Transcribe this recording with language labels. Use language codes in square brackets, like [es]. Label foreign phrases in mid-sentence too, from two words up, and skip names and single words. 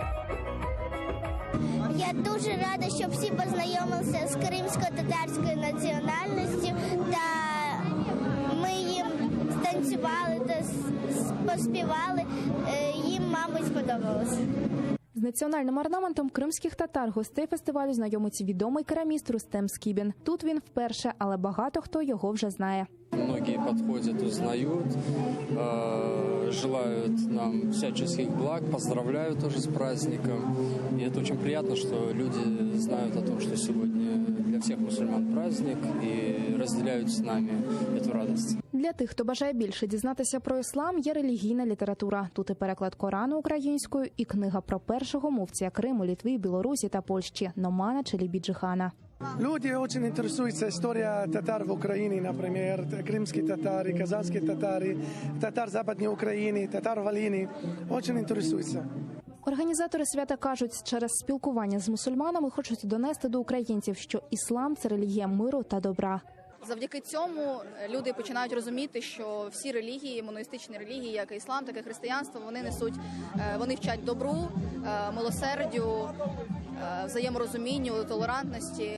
[uk] Я дуже рада, що всі познайомилися з кримсько-татарською національністю, та ми їм станцювали та поспівали, їм, мабуть, сподобалося. З національним орнаментом кримських татар гостей фестивалю знайомиться відомий кераміст Рустем Скибін. Тут він вперше, але багато хто його вже знає. [ru] Многие подходят, узнают, желают нам всяческих благ, поздравляют тоже с праздником. И это очень приятно, что люди знают о том, что сегодня для всех мусульман праздник и разделяют с нами эту радость. [uk] Для тих, хто бажає більше дізнатися про іслам, є релігійна література. Тут і переклад Корану українською, і книга про першого муфтія Криму, Литви, Білорусі та Польщі Номана Челібіджихана. [ru] Люди очень интересуются историей татар в Украине, например, крымские татары, казанские татары, татар Западной Украины, татар Волыни. Очень интересуются. [uk] Організатори свята кажуть, через спілкування з мусульманами хочуть донести до українців, що іслам – це релігія миру та добра. Завдяки цьому люди починають розуміти, що всі релігії, моноїстичні релігії, як і іслам, так і християнство, вони вчать добру, милосердю, взаєморозумінню, толерантності.